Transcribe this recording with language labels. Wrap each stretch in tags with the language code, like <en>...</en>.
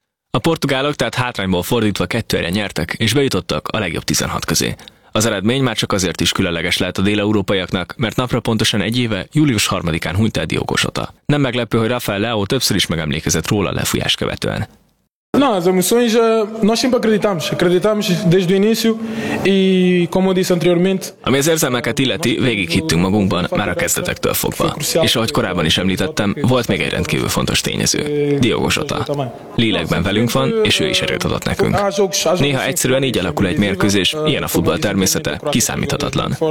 <hu>A portugálok tehát hátrányból fordítva 2-1-re nyertek, és bejutottak a legjobb 16 közé. Az eredmény már csak azért is különleges lehet a déleurópaiaknak, mert napra pontosan egy éve, július 3-án hunyt el Diogo Jota. Nem meglepő, hogy Rafael Leao többször is megemlékezett róla a lefújás követően.</hu> <pt>Não, as emoções, nós sempre acreditamos, acreditamos desde o início e como eu disse anteriormente.</pt> <hu>Ami az érzelmeket illeti, végighittünk magunkban, már a kezdetektől fogva. És ahogy korábban is említettem, volt még egy rendkívül fontos tényező, Diogo Jota. Lélekben velünk van, és ő is erőt adott nekünk. Néha egyszerűen így alakul egy mérkőzés, ilyen a futball természete, kiszámíthatatlan.</hu>